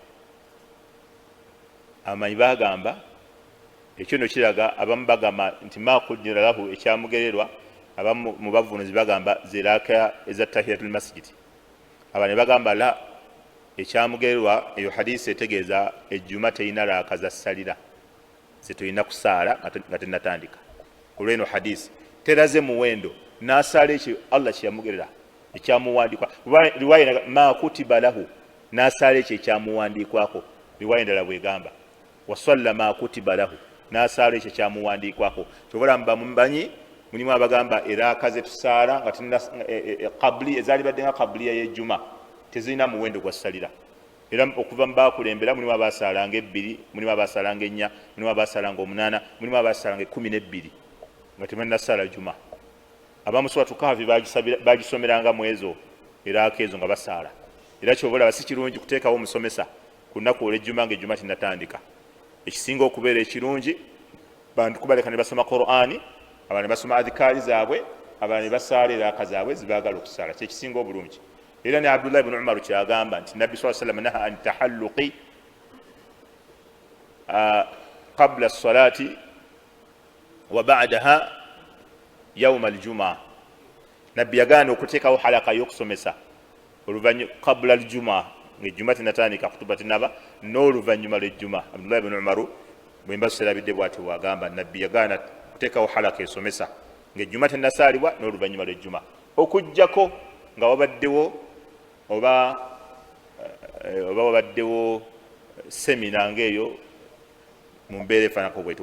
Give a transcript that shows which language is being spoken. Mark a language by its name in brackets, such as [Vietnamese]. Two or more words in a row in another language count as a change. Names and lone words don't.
[Ganda] amanyi bagamba ekyo no kiraga abamu bagamba nti [Arabic] ما قدر له [Ganda] ekyamugererwa abamu mu bavunuzi bagamba ziraka eza [Arabic] تحية المسجد [Ganda] abane bagamba la ekyamugererwa eyo hadisi etegeeza ejjuma teyina raaka za ssalira zitulina kusaala nga tenatandika olw'eno hadisi teraze muwendo n'asaala ekyo Allah kyeyamugerera ekyamuwandikwa. [Arabic] رواية ما كتب له [Ganda] n'asaala ekyo ekyamuwandikwako. Riwaya endala bwegamba [Arabic] وصلى ما كتب له [Ganda] n'asaala ekyo ekyamuwandikwako. Kyobala mubanyi mulimu abagamba eraka ze tusaala nga tulina qabli ezaali badde nga qabliya y'ejjuma tezirina muwendo gwa ssalira. Era okuva mu baakulembera mulimu abaasaalanga 2, mulimu abaasaalanga 4, mulimu abaasaalanga 8, mulimu abaasaalanga 12 nga tebalina ssaala juma. Abamu Suratu Kahfi bagisomeranga mu ezo eraka ezo nga basaala. Era kyobola si kirungi kuteekawo omusomesa ku nnaku olw'ejjuma ng'ejjuma tinnatandika. Ekisinga okubeera ekirungi bantu kubaleka ne basoma Qur'ani, abalala ne basoma adhikaari zaabwe, abalala ne basaala eraka zaabwe zibaagala okusaala. Kyekisinga obulungi. Era ne [Arabic] Abdullah ibn Umar [Ganda] kyagamba nti Nabbi [Arabic] صلى الله عليه وسلم نهى عن التحلق قبل الصلاة وبعدها يوم الجمعة. [Ganda] Nabbi yagaana okuteekawo halaka y'okusomesa oluvannyuma [Arabic] قبل الجمعة [Ganda] ng'ejjuma tinatandika kutuba tinaba n'oluvannyuma lw'ejjuma. Abdullah ibn Umar bwe mba serabidde bw'atyo bwagamba Nabbi yagaana kuteekawo halaka esomesa ng'ejjuma tinasaalibwa n'oluvannyuma lw'ejjuma okuggyako nga wabaddewo oba wabaddewo semina ng'eyo mu mbeera efaanako bwetyo.